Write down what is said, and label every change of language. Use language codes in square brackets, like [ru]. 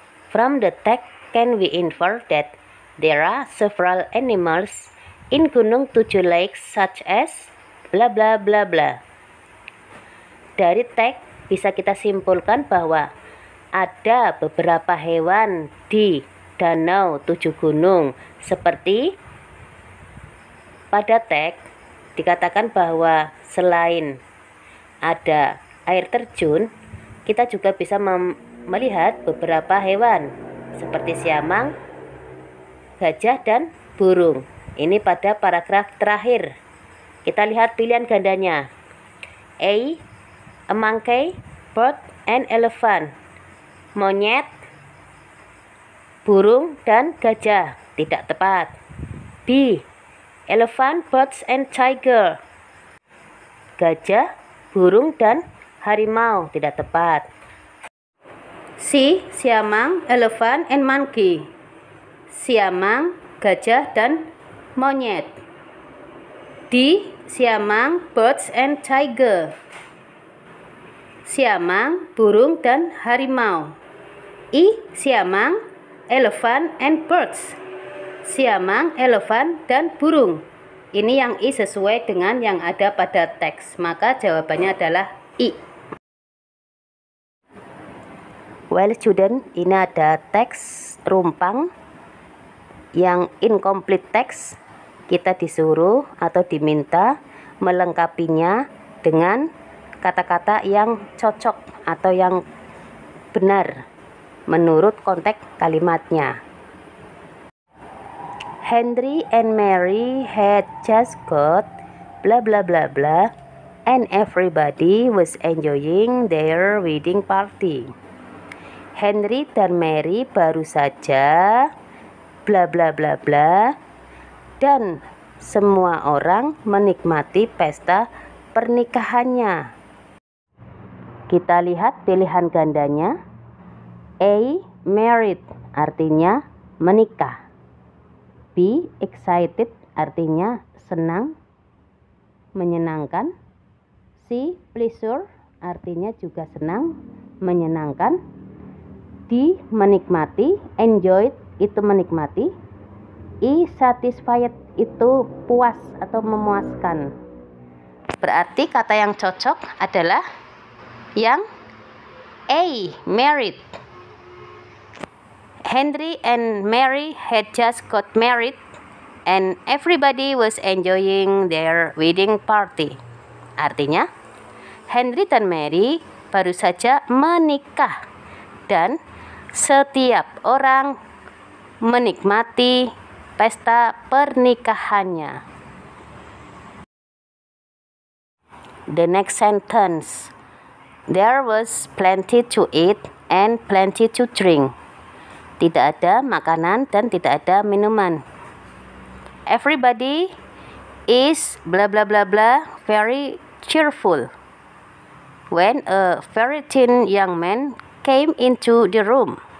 [en] From the text can we infer that there are several animals in Gunung Tujuh Lake such as bla bla bla bla. [id] Dari teks bisa kita simpulkan bahwa ada beberapa hewan di Danau Tujuh Gunung, seperti pada teks dikatakan bahwa selain ada air terjun, kita juga bisa melihat beberapa hewan seperti siamang, gajah dan burung. Ini pada paragraf terakhir. Kita lihat pilihan gandanya. [en] A monkey, bird, and elephant. [id] Monyet, burung, dan gajah. Tidak tepat. [en] B elephant, birds, and tiger. [id] Gajah, burung, dan harimau. Tidak tepat. [en] C siamang, elephant, and monkey. [id] Siamang, gajah, dan monyet. [en] D siamang, birds, and tiger. [id] Siamang, burung, dan harimau. [en] I siamang, elephant, and birds. [id] Siamang, elephant, dan burung. Ini yang I sesuai dengan yang ada pada teks, maka jawabannya adalah I. [en] Well student, [id] ini ada teks rumpang yang [en] incomplete text. [id] Kita disuruh atau diminta melengkapinya dengan kata-kata yang cocok atau yang benar menurut konteks kalimatnya. [en] Henry and Mary had just got blah blah blah blah and everybody was enjoying their wedding party. [id] Henry dan Mary baru saja bla bla bla bla dan semua orang menikmati pesta pernikahannya. Kita lihat pilihan gandanya. A married artinya menikah. B excited artinya senang, menyenangkan. C pleasure artinya juga senang, menyenangkan. D menikmati, enjoyed itu menikmati. E satisfied itu puas atau memuaskan. Berarti kata yang cocok adalah yang A married. [en] Henry and Mary had just got married and everybody was enjoying their wedding party. [id] Artinya, Henry dan Mary baru saja menikah dan setiap orang menikmati pesta pernikahannya. [en] The next sentence. There was plenty to eat and plenty to drink. [id] Tidak ada makanan dan tidak ada minuman. [en] Everybody is blah blah blah blah very cheerful. When a very thin young man came into the room.